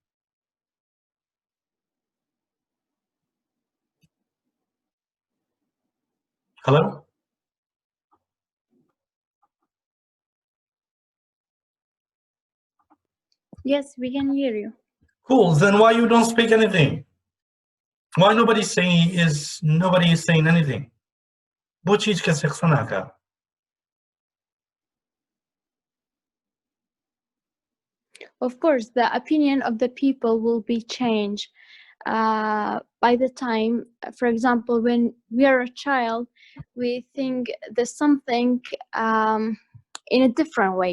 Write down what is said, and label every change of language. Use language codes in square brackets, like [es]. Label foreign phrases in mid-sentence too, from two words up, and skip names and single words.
[en] Hello? Yes, we can hear you. Cool. Then why you don't speak anything? Why nobody is saying anything? [ckb] بۆ چی هیچ کەسێک قسە ناکات؟ [en] Of course, the opinion of the people will be changed by the time. For example, when we are a child, we think there's something in a different way.